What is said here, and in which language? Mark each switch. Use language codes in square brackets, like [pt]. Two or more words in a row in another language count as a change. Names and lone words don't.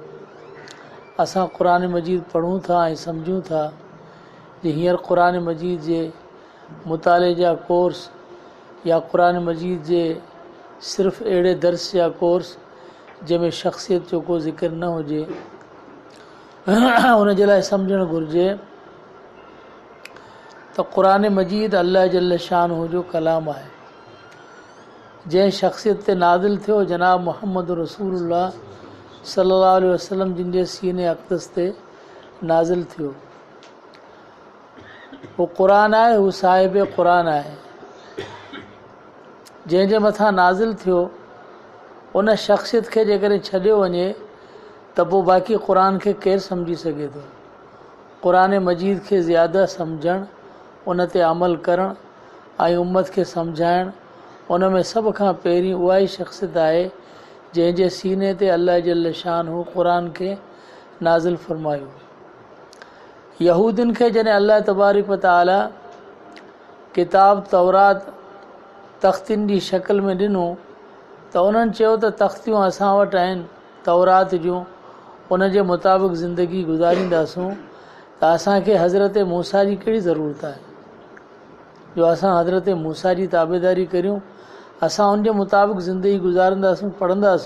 [hi] असां क़ुरान मजीद पढ़ूं था ऐं सम्झूं था जे हींअर क़ुरान मजीद जे मुताले जा कोर्स या क़ुरान मजीद जे सिर्फ़ु अहिड़े दर्स या कोर्स जंहिंमें शख़्सियत जो को ज़िक्र न हुजे, उन जे लाइ सम्झणु घुरिजे त क़ुरान मजीद अल्लाह [ar] جل شانه [hi] जो कलाम आहे जंहिं शख़्सियत ते नाज़िल थियो जनाब मुहम्मद रसूलुल्लाह [ar] صلى الله عليه وسلم [hi] जिन जे सीने अक़दस ते नाज़िल थियो। हू क़ुरान आहे, हू साहिब क़ुरान आहे। जंहिंजे मथां नाज़िल थियो उन शख़्सियत खे जेकॾहिं छॾियो वञे त पोइ बाक़ी क़ुरान खे केरु सम्झी सघे थो। क़ुरान मजीद खे ज़्यादा सम्झणु, उन ते अमल करणु ऐं उम्मत खे सम्झाइणु, उन में सभ खां पहिरीं उहा ई शख़्सियत आहे जंहिंजे सीने ते अल्लाह [ar] جل شانه [hi] क़ुरान खे नाज़िल फ़रमायो। यहूदियुनि खे जॾहिं अल्लाह [ar] تبارك وتعالى [hi] किताब तौरात तख़्तियुनि जी शक्ल में ॾिनो त उन्हनि चयो त तख़्तियूं असां वटि आहिनि तौरात जूं, उन जे मुताबिक़ ज़िंदगी गुज़ारींदासूं त असांखे हज़रत मूसा जी कहिड़ी ज़रूरत आहे। जो असां हज़रत मूसा जी ताबेदारी करियूं, असां उनजे मुताबिक़ ज़िंदगी गुज़ारंदासूं, पढ़ंदासूं।